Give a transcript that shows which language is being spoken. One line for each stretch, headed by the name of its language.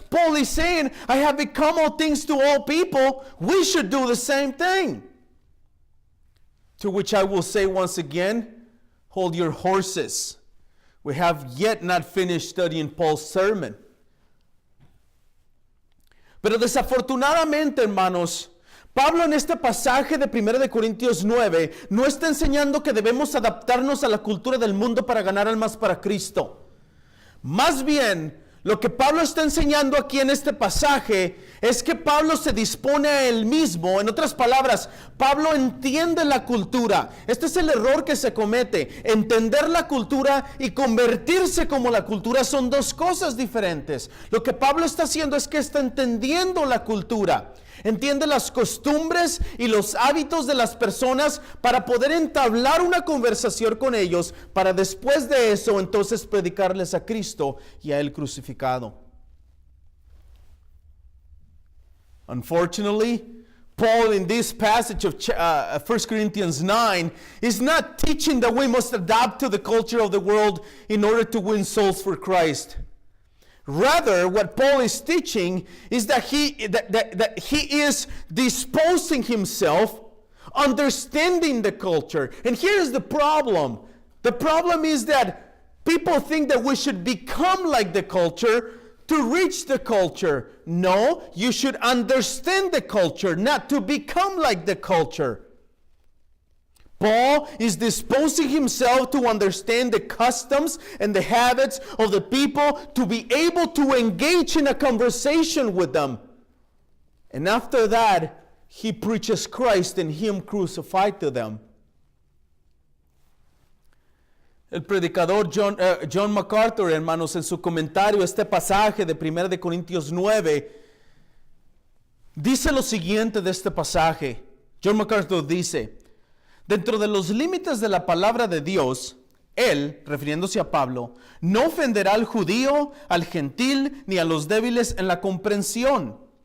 English: Paul is saying, I have become all things to all people. We should do the same thing. To which I will say once again, hold your horses. We have yet not finished studying Paul's sermon.
Spanish: Pero desafortunadamente, hermanos, Pablo en este pasaje de 1 de Corintios 9 no está enseñando que debemos adaptarnos a la cultura del mundo para ganar almas para Cristo. Más bien, lo que Pablo está enseñando aquí en este pasaje es que Pablo se dispone a él mismo. En otras palabras, Pablo entiende la cultura. Este es el error que se comete. Entender la cultura y convertirse como la cultura son dos cosas diferentes. Lo que Pablo está haciendo es que está entendiendo la cultura. Entiende las costumbres y los hábitos de las personas para poder entablar una conversación con ellos, para después de eso entonces predicarles a Cristo y a Él crucificado.
English: Unfortunately, Paul in this passage of 1 Corinthians 9 is not teaching that we must adapt to the culture of the world in order to win souls for Christ. Rather, what Paul is teaching is that he is disposing himself, understanding the culture. And here's the problem. The problem is that people think that we should become like the culture to reach the culture. No, you should understand the culture, not to become like the culture. Paul is disposing himself to understand the customs and the habits of the people, to be able to engage in a conversation with them. And after that, he preaches Christ and Him crucified to them.
Spanish: El predicador John MacArthur, hermanos, en su comentario a este pasaje de 1 de Corintios 9, dice lo siguiente de este pasaje. John MacArthur dice: dentro de los límites de la palabra de Dios, Él, refiriéndose a Pablo, no ofenderá al judío, al gentil, ni a los débiles en la comprensión.